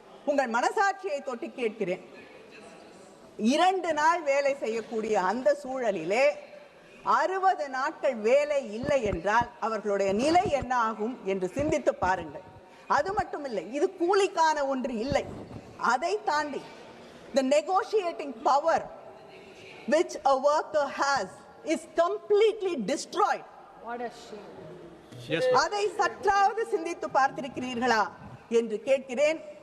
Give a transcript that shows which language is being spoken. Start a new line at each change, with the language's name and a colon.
Tamil: உங்கள் மனசாட்சியை தொட்டு கேட்கிறேன். 2 நாள் வேலை செய்யக்கூடிய அந்த சூழலிலே 60 நாட்கள் வேலை இல்லை என்றால் அவர்களுடைய நிலை என்ன ஆகும் என்று சிந்தித்து பாருங்கள். அது மட்டுமில்லை, இது கூலிக்கான ஒன்று இல்லை. அதை தாண்டி
English: the negotiating power which a worker has is completely destroyed. What a shame.
Tamil: அதை சற்றாவது சிந்தித்து பார்த்திருக்கிறீர்களா என்று கேட்கிறேன்.